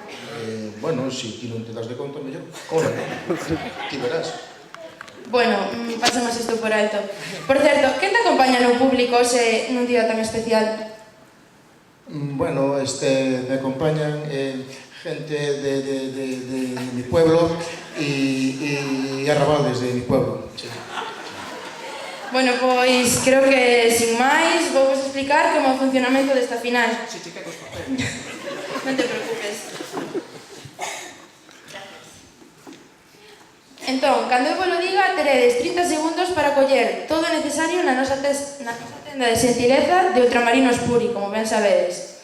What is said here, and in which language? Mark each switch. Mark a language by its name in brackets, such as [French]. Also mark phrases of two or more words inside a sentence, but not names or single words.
[Galician] Bueno, si ti non te das de conta, mellor. Cobra, ti verás. Bueno, pasamos isto por alto. Por certo, quen te acompaña no público hoxe nun día tan especial? [Spanish] Bueno, me acompañan gente de mi pueblo y arrabales de mi pueblo. Sí. [Galician] Bueno, pois creo que, sin máis, vou vos explicar como é o funcionamento desta final. [Spanish] Si te quedas papel. [Galician] Non te preocupes. Entón, cando eu vos lo diga, teredes 30 segundos para coller todo o necesario na nosa tenda de xentileza de Ultramarinos Puri, como ben sabedes.